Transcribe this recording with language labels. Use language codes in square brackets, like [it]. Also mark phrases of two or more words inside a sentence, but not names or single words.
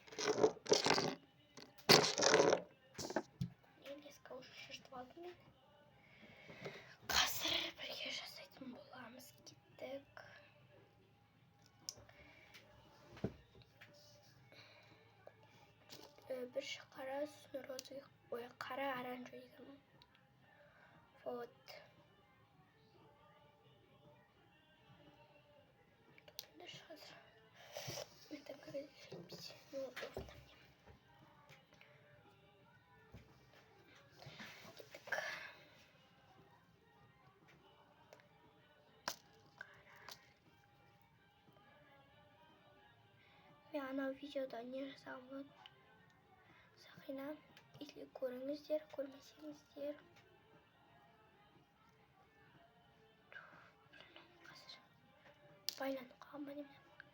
[ru] Леска уже [kk] шешіп алдым мен. Қазір бірге жасайтын боламыз. Кеттік. Бір қара үстіне розовый, ой, қара оранжевый деген. [ru] Вот. Это короче, неудобно мне. Так. [kk] Мен анау видеода не жасағанмын. Сақина, если көріңіздер, көрмесеңіздер. Қазір байланып қалған ба немен?